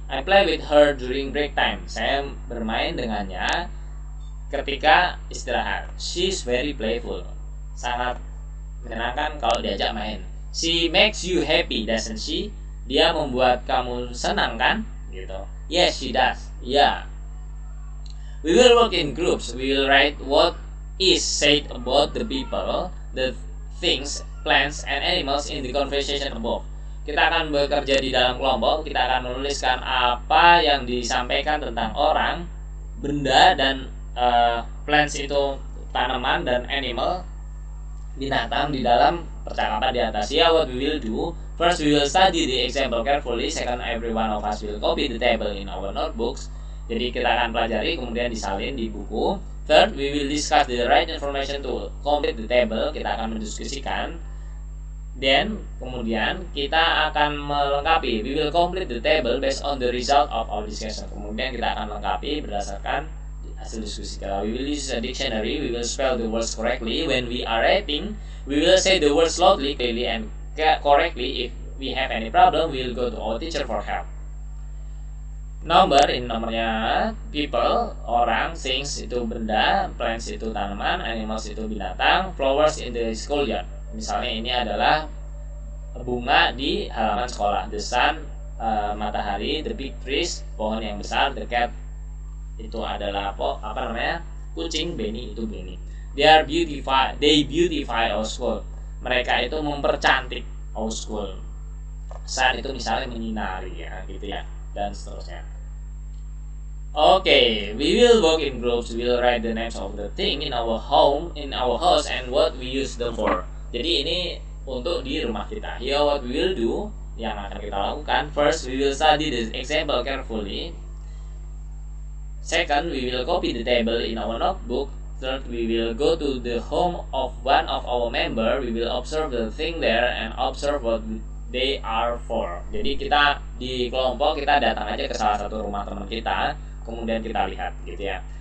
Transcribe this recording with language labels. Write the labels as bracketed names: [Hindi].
[English] I play with her during break time. [Indonesian] Saya bermain dengannya ketika istirahat. [English] She's very playful. [Indonesian] Sangat menyenangkan kalau diajak main. [English] She makes you happy, doesn't she? [Indonesian] Dia membuat kamu senang kan? [English] Gitu. Yes, she does. Yeah. We will work in groups. We will write what is said about the people, the things, plants, and animals in the conversation above. [Indonesian] Kita akan bekerja di dalam kelompok. Kita akan menuliskan apa yang disampaikan tentang orang, benda, dan plants itu tanaman, dan animal binatang di dalam percakapan di atas. [English] Yeah, what we will do. First, we will study the example carefully. Second, every one of us will copy the table in our notebooks. [Indonesian] Jadi kita akan pelajari, kemudian disalin di buku. [English] Third, we will discuss the right information to complete the table. [Indonesian] Kita akan mendiskusikan. Then, kemudian kita akan melengkapi. [English] We will complete the table based on the result of our discussion. [Indonesian] Kemudian kita akan lengkapi berdasarkan hasil diskusi kita. [English] We will use a dictionary. We will spell the words correctly. When we are writing, we will say the words loudly, clearly, and correctly. If we have any problem, we will go to our teacher for help. [Indonesian] Nomornya people, orang, things itu benda, plants itu tanaman, animals itu binatang, [English] flowers in the schoolyard. [Indonesian] Misalnya ini adalah bunga di halaman sekolah. [English] The sun, matahari. The big trees, [Indonesian] pohon yang besar. [English] The cat [Indonesian] itu adalah kucing. Benny itu Benny. [English] They beautify our school. [Indonesian] Mereka itu mempercantik [English] our school. [Indonesian] Sun itu misalnya menyinari ya, gitu ya, dan seterusnya. [English] Okay, we will work in groups. We will write the names of the thing in our home, in our house, and what we use them for. [Indonesian] Jadi ini untuk di rumah kita. [English] Here what we will do, [Indonesian] yang akan kita lakukan. [English] First, we will study the example carefully. Second, we will copy the table in our notebook. Third, we will go to the home of one of our member. We will observe the thing there and observe what they are for. [Indonesian] Jadi kita di kelompok, kita datang aja ke salah satu rumah teman kita, kemudian kita lihat gitu ya.